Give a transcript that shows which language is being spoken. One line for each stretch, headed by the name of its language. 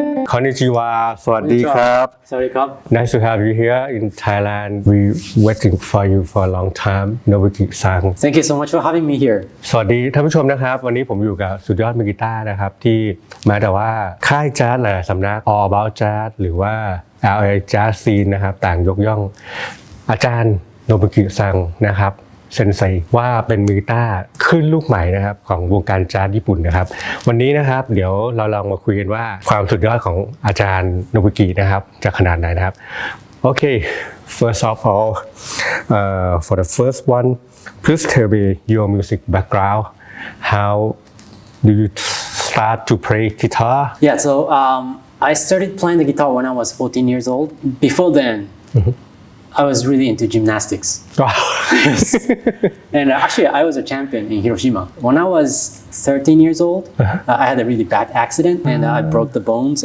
Thai: Konnichiwa สวัสดีครับ
English: Sorry, Cobb. Nice to have you here in Thailand. We waiting for you for a long time. Nobuki San. Thank you so much for having me here.
Thai: สวัสดีท่านผู้ชมนะครับวันนี้ผมอยู่กับสุดยอดมือกีตาร์นะครับที่แม้แต่ว่าค่ายแจ๊สหลายสำนัก All About Jazz หรือว่า LA Jazz Scene นะครับต่างยกย่อง อาจารย์โนบุกิซังนะครับเซนไซว่าเป็นมือกีตาร์ขึ้นลูกใหม่นะครับของวงการแจ๊สญี่ปุ่นนะครับวันนี้นะครับเดี๋ยวเราลองมาคุยกันว่าความสุดยอดของอาจารย์โนบุกินะครับจะขนาดไหนนะครับโอเค first of all for the first one please tell me your music background how do you start to play guitar
English: Yeah, so I started playing the guitar when I was 14 years old. Before then, I was really into gymnastics. Yes. And actually, I was a champion in Hiroshima. When I was 13 years old, I had a really bad accident and I broke the bones.